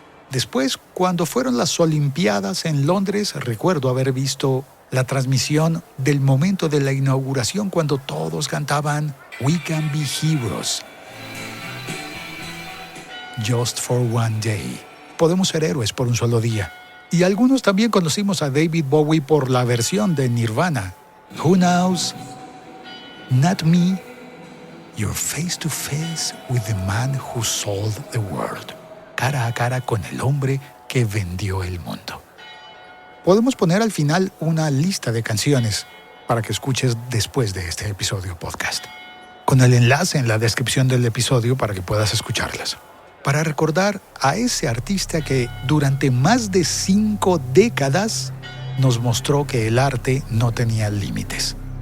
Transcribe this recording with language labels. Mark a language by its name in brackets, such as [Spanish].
[Spanish] Después, cuando fueron las Olimpiadas en Londres, recuerdo haber visto la transmisión del momento de la inauguración cuando todos cantaban We Can Be Heroes. [English] Just for one day. [Spanish] Podemos ser héroes por un solo día. Y algunos también conocimos a David Bowie por la versión de Nirvana. [English] Who knows? Not me. You're face to face with the man who sold the world. [Spanish] Cara a cara con el hombre que vendió el mundo. Podemos poner al final una lista de canciones para que escuches después de este episodio podcast, con el enlace en la descripción del episodio para que puedas escucharlas. Para recordar a ese artista que durante más de 5 décadas nos mostró que el arte no tenía límites.